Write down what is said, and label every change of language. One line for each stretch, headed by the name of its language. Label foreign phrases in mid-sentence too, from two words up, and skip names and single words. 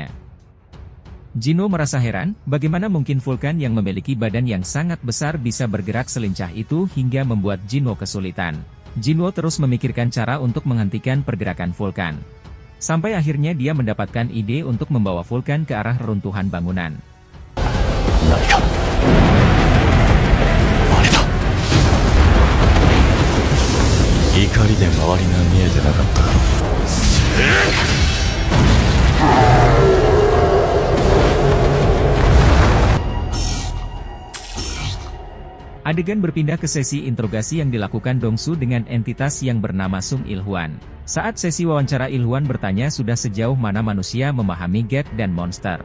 Indonesian: Jinwo merasa heran, bagaimana mungkin Vulkan yang memiliki badan yang sangat besar bisa bergerak selincah itu hingga membuat Jinwo kesulitan. Jinwo terus memikirkan cara untuk menghentikan pergerakan Vulkan. Sampai akhirnya dia mendapatkan ide untuk membawa Vulkan ke arah reruntuhan bangunan.
Japanese: 何かあれだ怒りで周りが見えてなかっただろう
Indonesian: Adegan berpindah ke sesi interogasi yang dilakukan Dongsu dengan entitas yang bernama Sung Ilhuan. Saat sesi wawancara Ilhuan bertanya sudah sejauh mana manusia memahami get dan monster.